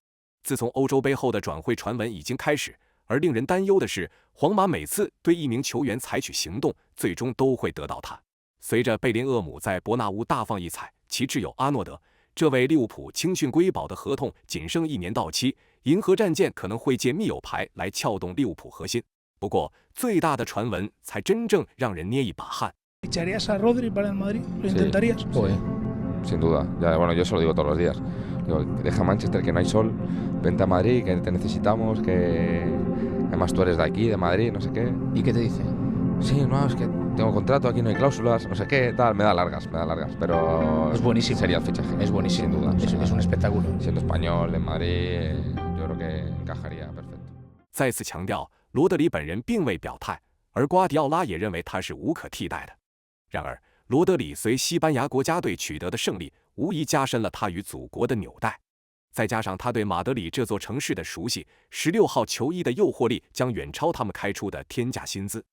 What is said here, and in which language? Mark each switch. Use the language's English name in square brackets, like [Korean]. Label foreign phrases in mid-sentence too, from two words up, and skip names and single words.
[Chinese] 自从欧洲杯后的转会传闻已经开始，而令人担忧的是，皇马每次对一名球员采取行动，最终都会得到他。随着贝林厄姆在伯纳乌大放异彩，其挚友阿诺德这位利物浦青训瑰宝的合同仅剩1年到期，银河战舰可能会借密友牌来撬动利物浦核心。不过，最大的传闻才真正让人捏一把汗。 [Spanish] ¿Ficharías a Rodri para el Madrid? ¿Lo intentarías? Sí, sin duda. Ya, bueno, yo se lo digo todos los días. Digo, deja Manchester que no hay sol, vente a Madrid, que te necesitamos, que además tú eres de aquí, de Madrid, no sé qué. ¿Y qué te dice? Sí, no, es que tengo contrato, aquí no hay cláusulas, no sé qué, tal, me da largas, pero... Es buenísimo. Sería el fichaje. Es buenísimo. Sin duda. Es un espectáculo. Siendo español, en Madrid, yo creo que encajaría perfecto. [Chinese] 再次强调，罗德里本人并未表态，而瓜迪奥拉也认为他是无可替代的。然而，罗德里随西班牙国家队取得的胜利，无疑加深了他与祖国的纽带。再加上他对马德里这座城市的熟悉，16号球衣的诱惑力将远超他们开出的天价薪资。